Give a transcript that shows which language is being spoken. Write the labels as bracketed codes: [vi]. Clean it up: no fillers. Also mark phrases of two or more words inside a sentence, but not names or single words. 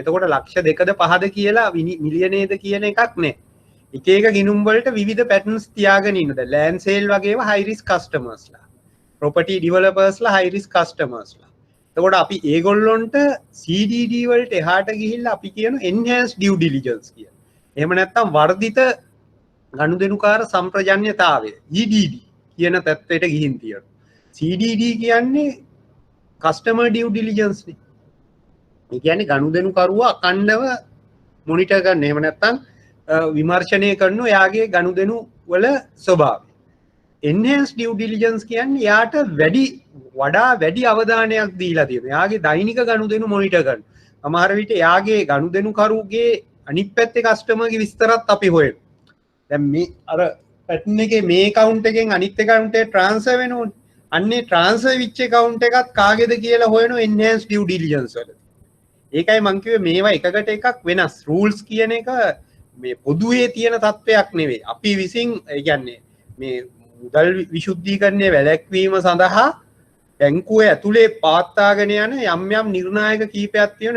[si] එතකොට ලක්ෂ 2ද 5ද කියලා මිලියනේද කියන එකක් නෑ. එක ගිනුම් වලට විවිධ පැටර්න්ස් තියාගෙන ඉන්නද. [en] land sale [si] වගේම [en] high risk customers, property developers high risk customers. [si] එතකොට අපි ඒගොල්ලොන්ට CDD වලට එහාට ගිහිල්ලා අපි කියන [en] enhanced due diligence [si] කියන. එහෙම නැත්නම් වර්ධිත ගනුදෙනුකාර සම්ප්‍රජන්‍යතාවය EDD කියන තත්ත්වයට ගිහින් තියෙනවා. CDD කියන්නේ [en] customer due diligence [si] නේ. ඒ කියන්නේ ගනුදෙනුකරුවා අඛණ්ඩව මොනිටර් කරන. එහෙම නැත්නම් විමර්ශනය කරන එයාගේ ගනුදෙනු වල ස්වභාවය. [en] enhanced due diligence [si] කියන්නේ යාට වඩා වැඩි අවධානයක් දීලා තියෙනවා. යාගේ දෛනික ගනුදෙනු මොනිටර් කරන. සමහර විට යාගේ ගනුදෙනුකරුගේ අනිත් පැත්තේ කස්ටමර්ගේ විස්තරත් අපි හොයනවා. දැන් මේ අර පැටර්න් එකේ මේ account එකෙන් අනිත් account එකට transfer වෙනෝනේ. අන්නේ transfer වෙච්ච account එකත් කාගේද කියලා හොයන [en] enhanced due diligence [si] වල. ඒකයි මං කිව්වේ මේවා එකකට එකක් වෙනස්. rules කියන එක මේ පොදුවේ තියෙන තත්වයක් නෙවෙයි. අපි විසින් ඒ කියන්නේ මේ මුදල් විශුද්ධීකරණය වැළැක්වීම සඳහා බැංකුවේ ඇතුලේ පාත්තාගෙන යන යම් නිර්ණායක කීපයක් තියෙනවා.